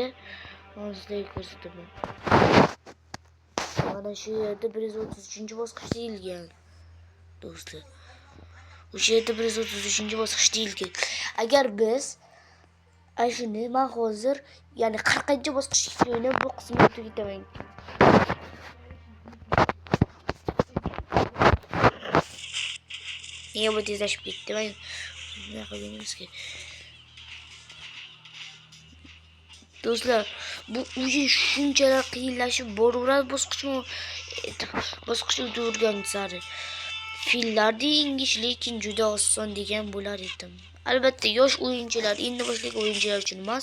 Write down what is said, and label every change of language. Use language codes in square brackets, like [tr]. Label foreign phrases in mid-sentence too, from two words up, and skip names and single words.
[uz] Hozir sizlarga ko'rsataman. Mana shu yerda 133-bosqich deyilgan. Do'stlar, o'sha yerda 133-bosqich deyilgan. Agar biz shuni men hozir, ya'ni 40-bosqichga o'ynab bu qismni tugataman. [tr] Niye bu tezleşip gitti? Ben ne yapabiliriz ki? [uz] Do'stlar, bu o'yin shunchalar qiyinlashib boraveradi bosqichni o'tgan sari. Fillarni yengish lekin juda oson degan bo'lar edim. Albatta, yosh o'yinchilar, endi boshlagan o'yinchilar uchun emas.